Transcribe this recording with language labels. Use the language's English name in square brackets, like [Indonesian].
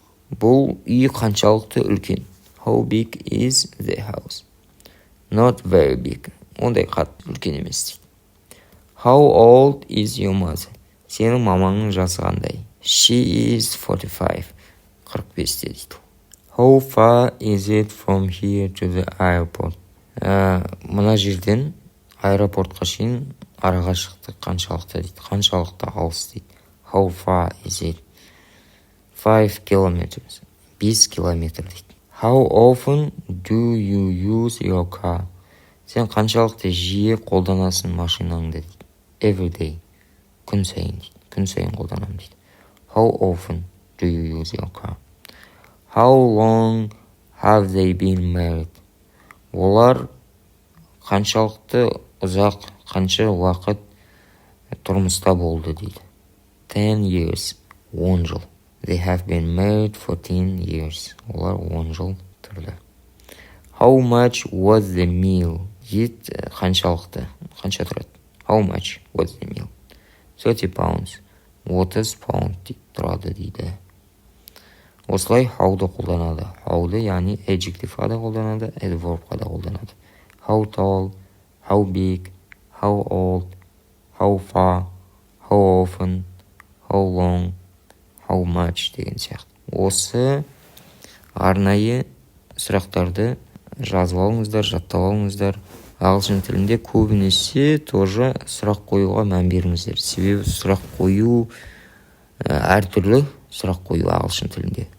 [Kazakh] Бұл үй қаншалықты үлкен? [English] How big is the house? Not very big. [Kazakh] Ондай қатты үлкен емес дейді. [English] How old is your mother? [Kazakh] Сенің мамаңның жасы қандай? [English] She is 45. [Kazakh] 45-те дейді. [English] How far is it from here to the airport? [Kazakh] Мына жерден аэропортқа шейін арақашықтық қаншалықты дейді. Қаншалықты алыс дейді. [English] How far is it? 5 kilometers. [Kazakh] 5 километр дейді. [English] How often do you use your car? [Kazakh] Сен қаншалықты жиі қолданасың машинаңды дейді. [English] Every day. [Kazakh] Күн сайын дейді. Күн сайын қолданамын дейді. [English] How often do you use your car? How long have they been married? [Kazakh] Олар қаншалықты ұзақ, қанша уақыт тұрмыста болды дейді. [English] 10 years. [Kazakh] 10 жыл. [English] They have been married for 10 years. [Kazakh] Олар 10 жыл тұрды. [English] How much was the meal? [Kazakh] Ет қаншалықты? Қанша тұрады? [English] How much was the meal? 30 pounds. [Kazakh] 30 pound тұрады дейді. Осылай how'ды қолданады. How'ды, яғни adjective'a да қолданады, adverb'a да қолданады. [English] How tall, how big, how old, how far, how often, how long, how much [Kazakh] деген сияқты. Осы арнайы сұрақтарды жазып алыңыздар, жаттап алыңыздар. Ағылшын тілінде көбінесе тоже сұрақ қоюға мән беріңіздер. Себебі сұрақ қою әртүрлі сұрақ қою ағылшын тілінде.